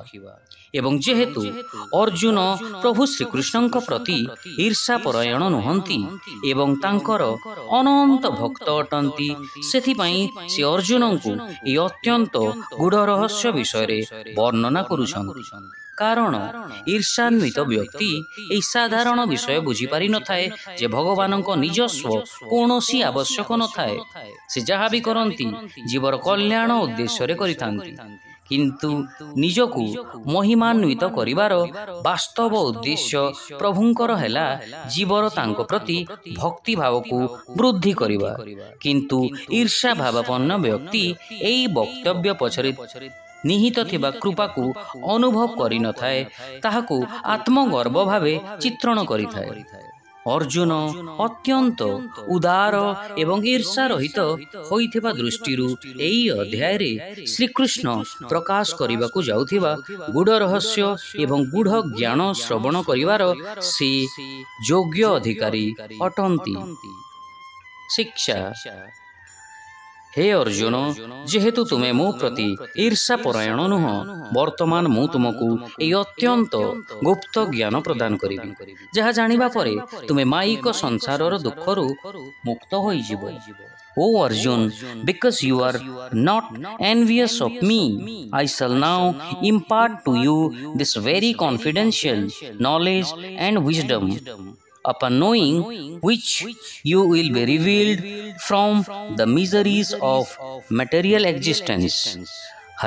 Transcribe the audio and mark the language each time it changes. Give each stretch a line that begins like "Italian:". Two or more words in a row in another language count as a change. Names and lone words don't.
Odia: ଏବଂ ଯେହେତୁ ଅର୍ଜୁନ ପ୍ରଭୁ ଶ୍ରୀକୃଷ୍ଣ ପ୍ରତି ଈର୍ଷା ପରାୟଣ ନୁହନ୍ତି ଏବଂ ତାଙ୍କର ଅନନ୍ତ ଭକ୍ତ ଅଟନ୍ତି, ସେଥିପାଇଁ ସେ ଅର୍ଜୁନଙ୍କୁ ଏ ଅତ୍ୟନ୍ତ ଗୂଢ଼ ରହସ୍ୟ ବିଷୟରେ ବର୍ଣ୍ଣନା କରୁଛନ୍ତି। କାରଣ ଈର୍ଷାନ୍ୱିତ ବ୍ୟକ୍ତି ଏହି ସାଧାରଣ ବିଷୟ ବୁଝି ପାରି ନ ଥାଏ ଯେ ଭଗବାନଙ୍କୁ ନିଜସ୍ୱ କୌଣସି ଆବଶ୍ୟକ ନ ଥାଏ। ସେ ଯାହା ବି କରନ୍ତି ଜୀବର କଲ୍ୟାଣ ଉଦ୍ଦେଶ୍ୟରେ କରିଥାନ୍ତି, କିନ୍ତୁ ନିଜକୁ ମହିମାନ୍ୱିତ କରିବାର ବାସ୍ତବ ଉଦ୍ଦେଶ୍ୟ ପ୍ରଭୁଙ୍କର ହେଲା ଜୀବର ତାଙ୍କ ପ୍ରତି ଭକ୍ତି ଭାବକୁ ବୃଦ୍ଧି କରିବା। କିନ୍ତୁ ଈର୍ଷା ଭାବାପନ୍ନ ବ୍ୟକ୍ତି ଏହି ବକ୍ତବ୍ୟ ପଛରେ ନିହିତ ଥିବା କୃପାକୁ ଅନୁଭବ କରି ନ ଥାଏ, ତାହାକୁ ଆତ୍ମଗର୍ବ ଭାବେ ଚିତ୍ରଣ କରିଥାଏ। ଅର୍ଜୁନ ଅତ୍ୟନ୍ତ ଉଦାର ଏବଂ ଈର୍ଷା ରହିତ ହୋଇଥିବା ଦୃଷ୍ଟିରୁ ଏହି ଅଧ୍ୟାୟରେ ଶ୍ରୀକୃଷ୍ଣ ପ୍ରକାଶ କରିବାକୁ ଯାଉଥିବା ଗୂଢ଼ ରହସ୍ୟ ଏବଂ ଗୂଢ଼ ଜ୍ଞାନ ଶ୍ରବଣ କରିବାର ସେ ଯୋଗ୍ୟ ଅଧିକାରୀ ଅଟନ୍ତି। शिक्षा। ହେ ଅର୍ଜୁନ, ଯେହେତୁ ତୁମେ ମୋ ପ୍ରତି ଈର୍ଷା ପରାୟଣ ନୁହଁ, ବର୍ତ୍ତମାନ ମୁଁ ତୁମକୁ ଏ ଅତ୍ୟନ୍ତ ଗୁପ୍ତ ଜ୍ଞାନ ପ୍ରଦାନ କରିବି, ଯାହା ଜାଣିବା ପରେ ତୁମେ ମାୟିକ ସଂସାରର ଦୁଃଖରୁ ମୁକ୍ତ ହୋଇଯିବ।
English: O Arjun, because you are not envious of me, I shall now impart to you this very confidential knowledge and wisdom. upon knowing which you will be revealed from the miseries of material existence.